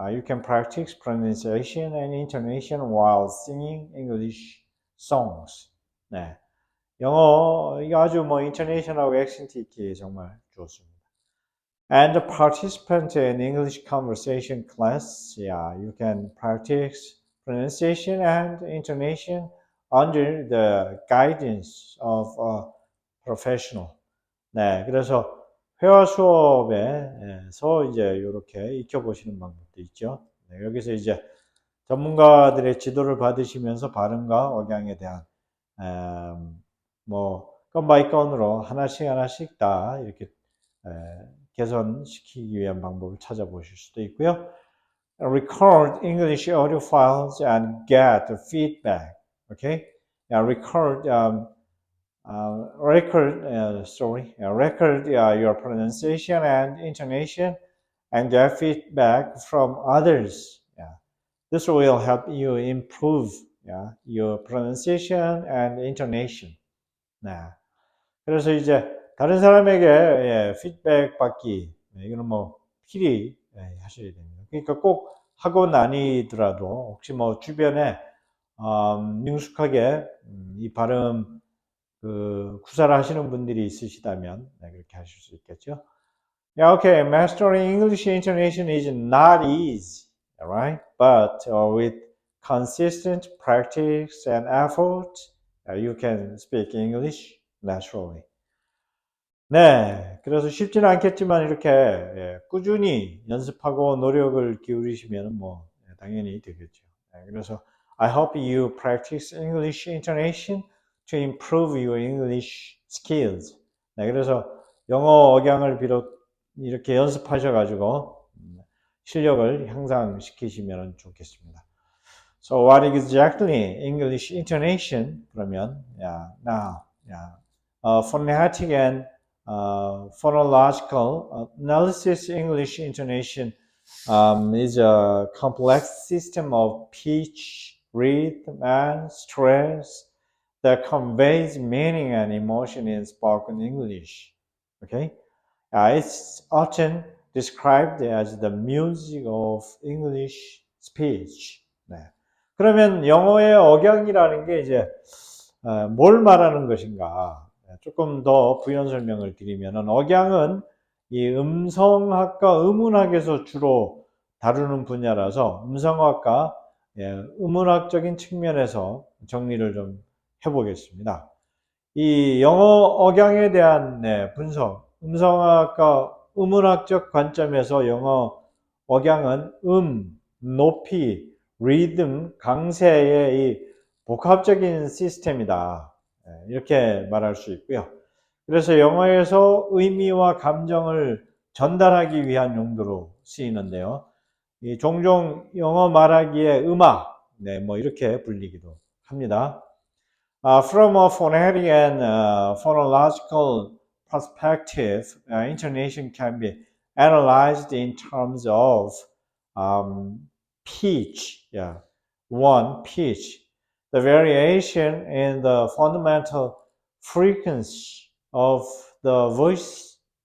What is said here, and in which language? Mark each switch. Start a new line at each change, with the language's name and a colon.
English: You can practice pronunciation and intonation while singing English songs.
Korean: 네, 영어 이거 아주 뭐 인터내셔널하고 액센트 있기 정말 좋습니다.
English: And participant in English conversation class, yeah, you can practice pronunciation and intonation under the guidance of a professional.
Korean: 네, 그래서 회화 수업에서 이제 이렇게 익혀보시는 방법도 있죠. 네, 여기서 이제 전문가들의 지도를 받으시면서 발음과 억양에 대한 뭐 건 바이 건으로 하나씩 다 이렇게 개선시키기 위한 방법을 찾아보실 수도 있고요.
English: Record English audio files and get feedback. Okay? Record your pronunciation and intonation and get feedback from others. Yeah. This will help you improve your pronunciation and intonation.
Korean: 네. 그래서 이제 다른 사람에게 피드백 받기 이거는 뭐 필히 하셔야 됩니다. 그러니까 꼭 학원 아니더라도 혹시 뭐 주변에 능숙하게 이 발음 구사를 하시는 분들이 있으시다면 그렇게 하실 수 있겠죠.
English: Yeah, okay. Mastering English intonation is not easy, right? But with consistent practice and effort, you can speak English naturally.
Korean: 네, 그래서 쉽지는 않겠지만 이렇게 꾸준히 연습하고 노력을 기울이시면 뭐 당연히 되겠죠. 그래서
English: I hope you practice English intonation to improve your English skills.
Korean: 네, 그래서 영어 억양을 비롯 이렇게 연습하셔가지고 실력을 향상시키시면 좋겠습니다.
English: So what exactly English intonation?
Korean: 그러면
English: now phonetic and phonological analysis. English intonation is a complex system of pitch, rhythm, and stress that conveys meaning and emotion in spoken English. Okay, it's often described as the music of English speech.
Korean: 네. 그러면 영어의 억양이라는 게 이제 뭘 말하는 것인가? 조금 더 부연 설명을 드리면은 억양은 이 음성학과 음운학에서 주로 다루는 분야라서 음성학과 음운학적인 측면에서 정리를 좀 해보겠습니다. 이 영어 억양에 대한 분석, 음성학과 음운학적 관점에서 영어 억양은 높이, 리듬, 강세의 이 복합적인 시스템이다. 이렇게 말할 수 있고요. 그래서 영어에서 의미와 감정을 전달하기 위한 용도로 쓰이는데요. 종종 영어 말하기의 음악, 뭐 이렇게 불리기도 합니다.
English: From a phonetic and phonological perspective, intonation can be analyzed in terms of pitch. One, pitch. The variation in the fundamental frequency of the voice.